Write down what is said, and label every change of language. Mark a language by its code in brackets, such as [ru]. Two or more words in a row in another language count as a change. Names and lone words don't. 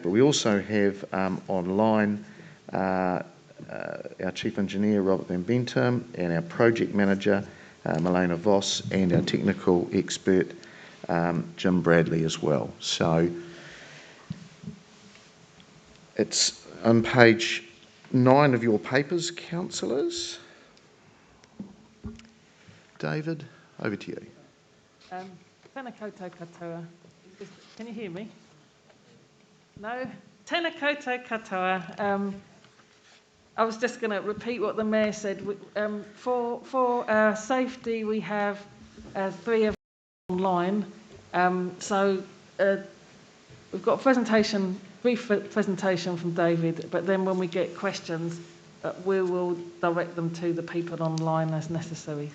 [en] But we also have online our Chief Engineer, Robert Van Bentum, and our Project Manager, Milena Voss, and our Technical Expert, Jim Bradley as well. So it's on page 9 of your papers, councillors. David, over to you. [mi] Tēnā koutou katoa. [en] Can you hear me? [mi] No? Tēnā koutou katoa. [en] I was just going to repeat what the Mayor said. For our safety, we have 3 of online. So we've got a presentation, brief presentation from David, but then when we get questions, we will direct them to the people online as necessary.